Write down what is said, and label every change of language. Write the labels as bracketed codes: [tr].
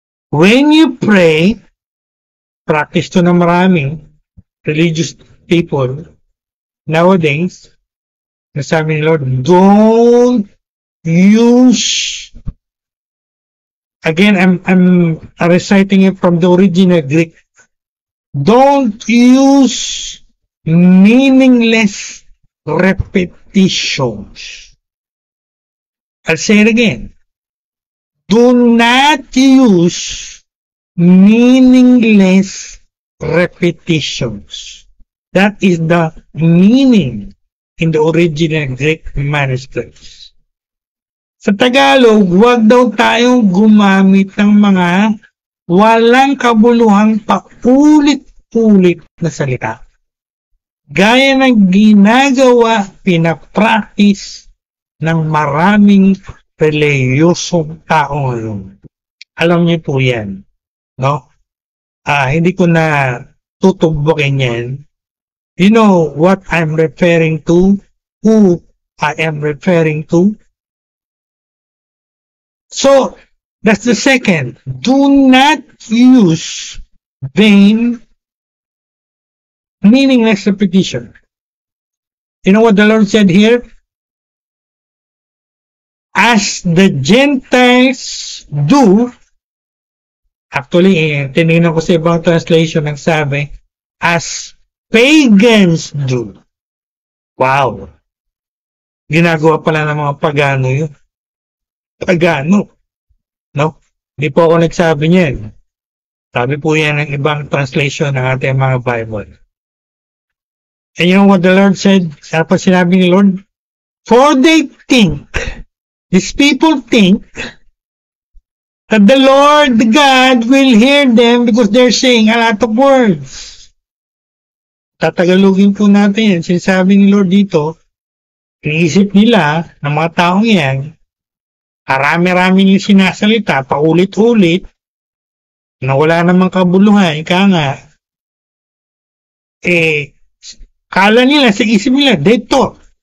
[en] When you pray, practice to [tl] na maraming [en] religious people nowadays, [tl] nasabi ni Lord, [en] don't use, again, I'm reciting it from the original Greek, don't use meaningless repetitions. I'll say it again. Do not use meaningless repetitions. That is the meaning in the original Greek manuscripts. [tl] Sa Tagalog, huwag daw tayong gumamit ng mga walang kabuluhang paulit-ulit na salita. Gaya ng ginagawa, pinapractice ng maraming reliyosong tao ngayon. Alam niyo po yan, no? Hindi ko na tutugbukin yan. [en] You know what I'm referring to? Who I am referring to? So, that's the second. Do not use vain, meaningless repetition. You know what the Lord said here? As the Gentiles do, actually, [tl] tinignan ko sa ibang translation, nagsabi, [en] as pagans do. Wow! [tl] Ginagawa pala ng mga pagano yun. Pagano. No? Hindi po ako nagsabi niyan. Sabi po yan ng ibang translation ng ating mga Bible. [en] And you know what the Lord said? [tl] Ano pa sinabi ni Lord? [en] For they think, these people think, that the Lord God will hear them because they're saying a lot of words. [tl] Tatagalogin po natin yan. Sinasabi ni Lord dito, iniisip nila ng mga taong yan, marami-rami yung sinasalita, paulit-ulit, na wala namang kabuluhan, ika nga, kala nila, sa isip nila, [en] they thought.